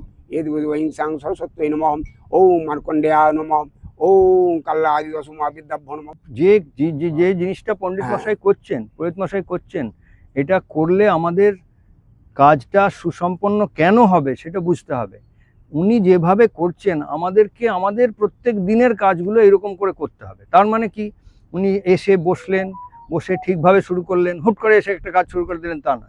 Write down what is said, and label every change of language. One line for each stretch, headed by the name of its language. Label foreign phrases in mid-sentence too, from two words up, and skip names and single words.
Sanskrit: एं सरस्वत्यै नमः। ओं मार्कंडेयाय नमः। ओं कल्लादि दशमा विद्याभ्यो नमः।
Bangla: যে যে জিনিসটা পণ্ডিত মশাই করছেন, পুরোহিত মশাই করছেন, এটা করলে আমাদের কাজটা সুসম্পন্ন কেন হবে সেটা বুঝতে হবে। উনি যেভাবে করছেন আমাদেরকে আমাদের প্রত্যেক দিনের কাজগুলো এরকম করে করতে হবে। তার মানে কি, উনি এসে বসলেন, বসে ঠিকভাবে শুরু করলেন, হুট করে এসে একটা কাজ শুরু করে দিলেন তা নয়।